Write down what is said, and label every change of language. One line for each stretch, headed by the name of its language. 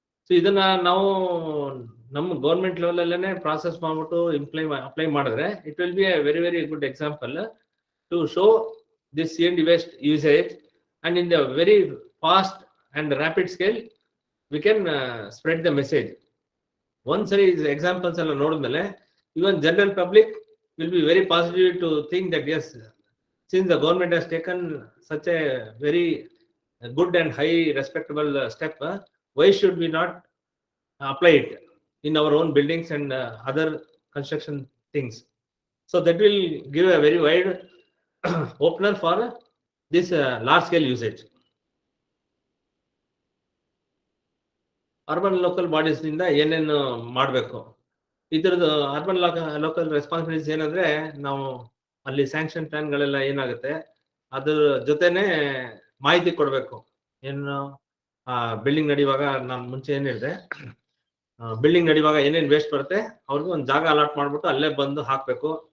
Kannada: So ಇದನ್ನ ನಾವು ನಮ್ಮ ಗೌರ್ಮೆಂಟ್ ಲೆವೆಲ್ ಅಲ್ಲೇನೆ ಪ್ರಾಸೆಸ್ ಮಾಡ್ಬಿಟ್ಟು ಅಪ್ಲೈ ಮಾಡಿದ್ರೆ
English: It will be a very very good example to show this CND waste usage, and in the very fast and rapid scale we can spread the message.
Kannada: ಒಂದ್ಸರಿ examples ಎಲ್ಲ ನೋಡಿದ್ಮೇಲೆ
English: Even general public will be very positive to think that as since the government has taken such a very good and high respectable step, why should we not apply it in our own buildings and other construction things? So that will give a very wide opener for this large scale usage.
Kannada: Urban local bodies ನಿಂದ ಏನೇನು ಮಾಡಬೇಕು, ಇದ್ರದ್ದು urban local responsibilities ಏನಂದ್ರೆ, ನಾವು ಅಲ್ಲಿ sanction ಪ್ಲಾನ್ಗಳೆಲ್ಲ ಏನಾಗುತ್ತೆ ಅದ್ರ ಜೊತೆನೆ ಮಾಹಿತಿ ಕೊಡಬೇಕು. ಏನು ಬಿಲ್ಡಿಂಗ್ ನಡೆಯುವಾಗ ನಾನು ಮುಂಚೆ ಏನ್ ಹೇಳಿದೆ, ಬಿಲ್ಡಿಂಗ್ ನಡೆಯುವಾಗ ಏನೇನು ವೇಸ್ಟ್ ಬರುತ್ತೆ ಅವ್ರಿಗೆ ಒಂದು ಜಾಗ ಅಲಾಟ್ ಮಾಡ್ಬಿಟ್ಟು ಅಲ್ಲೇ ಬಂದು ಹಾಕ್ಬೇಕು.